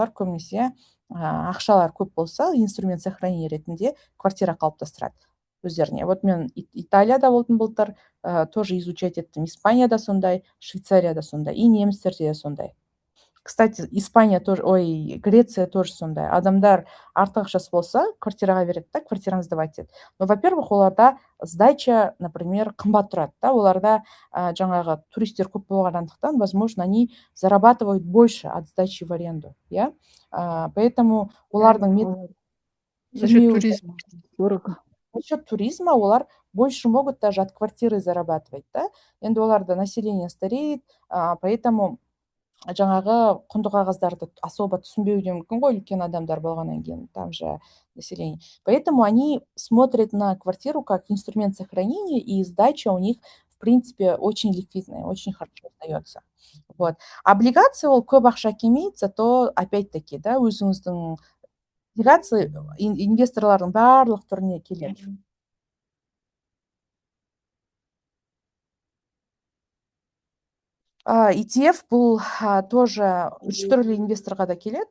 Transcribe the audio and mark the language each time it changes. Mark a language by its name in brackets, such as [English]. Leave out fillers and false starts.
[Kazakh] Олар көбінесе ақшалар көп болса, инструмент сохранения ретінде квартира қалыптастырады өздеріне. Вот мен Италияда болдым былтыр, тоже изучать еттім. Испанияда сондай, Швейцарияда сондай, и немістерде де сондай. Кстати, Испания тоже, Греция тоже сондай. Адамдар артық ақшасы болса, квартираға береді да, квартираны сдавать етеді. Но, во-первых, оларда сдача, например, қымбат тұрады да. Оларда жаңағы туристер көп болғандықтан, [Russian] возможно, они зарабатывают больше от сдачи в аренду, [Kazakh] иә. Поэтому олардың [Russian] За счет туризма дорого. За счет туризма олар больше могут даже от квартиры зарабатывать, да. [Kazakh] Енді оларда [Russian] население стареет, [Kazakh] поэтому жаңағы құнды қағаздарды особо түсінбеуі де мүмкін ғой, үлкен адамдар болғаннан кейін, [Russian] там же население. Поэтому они смотрят на квартиру как инструмент сохранения, и сдача у них, в принципе, очень ликвидная, очень хорошо сдается. Вот. [Kazakh] Облигация ол көп ақша келмейді, [Russian] зато опять-таки, [Kazakh] да, өзіңіздің облигация инвесторлардың барлық түріне келеді. ETF бұл тоже үш түрлі инвесторға да келеді.